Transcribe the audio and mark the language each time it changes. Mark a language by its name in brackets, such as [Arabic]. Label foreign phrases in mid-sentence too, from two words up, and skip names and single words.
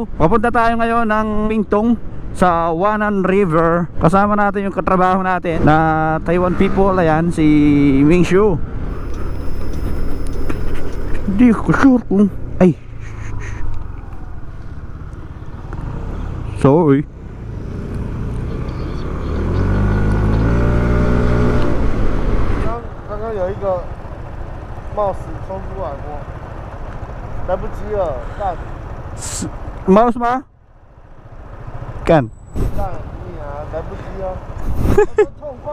[Filipino] Papunta tayo ngayon ng Pingtung sa Wanan River. Kasama natin yung katrabaho natin na Taiwan people. Ayan, si Ming Shu. Hindi ko sure kung... Ay, sorry. [Chinese] 刚刚有一个冒死冲出来过，来不及了，干 [Filipino] Mouse ba? Kan? [Chinese] 干你啊，来不及了，痛快！